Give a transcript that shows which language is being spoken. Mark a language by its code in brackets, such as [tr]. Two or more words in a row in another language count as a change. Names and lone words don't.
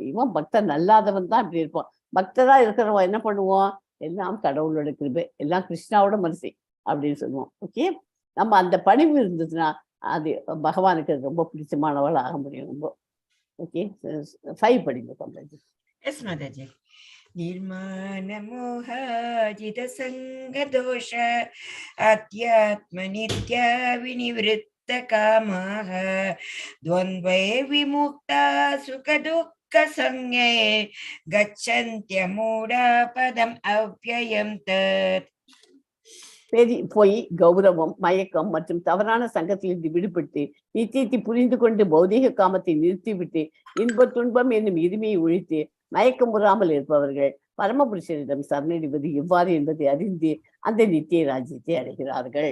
[ta] இவன் பக்தன் நல்லாதவன் தான் இப்படி இருப்பான். பக்தரா இருக்கிறவன் என்ன பண்ணுவோம், எல்லாம் கடவுளோட கிருபை, எல்லாம் கிருஷ்ணாவோட மனசு அப்படின்னு சொல்லுவோம். ஓகே, நம்ம அந்த பணிவு இருந்ததுன்னா அது பகவானுக்கு ரொம்ப பிடிச்சமானவள் ஆக முடியும். ரொம்ப ஓகே. 5 படிங்க கம்ப்ளீட். எஸ் மாதாஜி. [sa] निर्माण मोहाजित संग दोष अध्यात्म नित्य विनिवृत्त कामाः द्वन्द्वै विमुक्ता सुख दुःख संज्ञे गच्छन्त्यमूढा पदम् अव्ययं तत्. [ta] பொய், கௌரவம், மயக்கம் மற்றும் தவறான சங்கத்திலிருந்து விடுபட்டு நித்தியத்தை புரிந்து கொண்டு பௌதீக காமத்தை நிறுத்திவிட்டு இன்ப துன்பம் என்னும் இருமையை ஒழித்து மயக்கம் முறாமல் இருப்பவர்கள் பரமபுருஷரிடம் சரணடைவது எவ்வாறு என்பதை அறிந்து அந்த நித்திய ராஜ்யத்தை அடைகிறார்கள்.